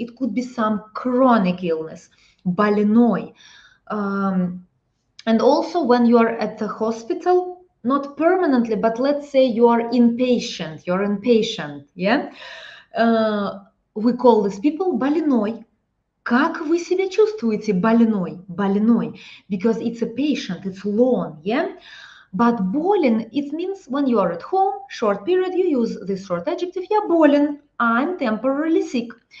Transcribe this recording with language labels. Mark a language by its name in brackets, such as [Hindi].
[English] It could be some chronic illness. [Russian] Больной. [English] And also when you are at the hospital, not permanently, but let's say you are inpatient, yeah? We call these people больной. [Russian] Как вы себя чувствуете, больной? [English] Because it's a patient, it's long, yeah? But болен, it means when you are at home, short period, you use this short adjective, [Russian] я болен, [English] I'm temporarily sick.